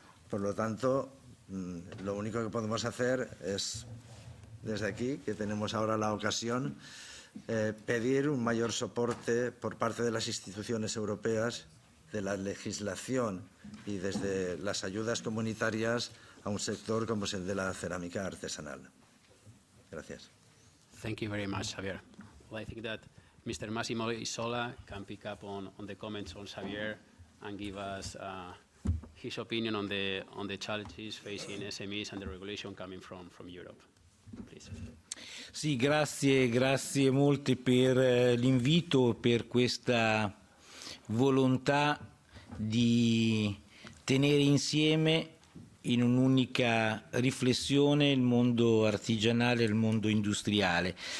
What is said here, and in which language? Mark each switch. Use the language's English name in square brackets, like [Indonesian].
[Spanish] Por lo tanto, lo único que podemos hacer es, desde aquí, que tenemos ahora la ocasión, pedir un mayor soporte por parte de las instituciones europeas, de la legislación y desde las ayudas comunitarias a un sector como es el de la cerámica artesanal. Gracias. [English] Thank you very much, Xavier. Well, I think that Mr. Massimo Isola can pick up on the comments on Xavier and give us his opinion on the challenges facing SMEs and the regulation coming from Europe. Please. [Italian] Sì, grazie molte per l'invito, per questa volontà di tenere insieme in un'unica riflessione il mondo artigianale e il mondo industriale.